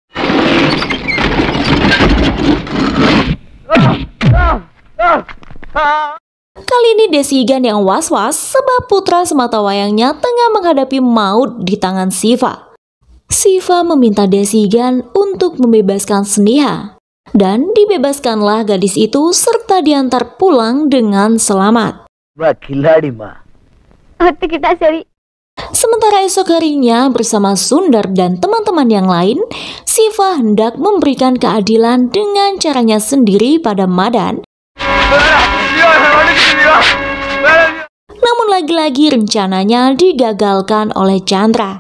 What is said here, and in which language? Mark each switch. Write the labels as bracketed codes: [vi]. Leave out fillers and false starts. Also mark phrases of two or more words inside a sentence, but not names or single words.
[id] Kali ini Desigan yang was-was sebab putra sematawayangnya tengah menghadapi maut di tangan Siva. Siva meminta Desigan untuk membebaskan Sneha. Dan dibebaskanlah gadis itu serta diantar pulang dengan selamat. [ta] ஒத்துக்கிட்டா சரி. [id] Sementara esok harinya bersama Sundar dan teman-teman yang lain, Siva hendak memberikan keadilan dengan caranya sendiri pada Madan. Namun lagi-lagi rencananya digagalkan oleh Chandra.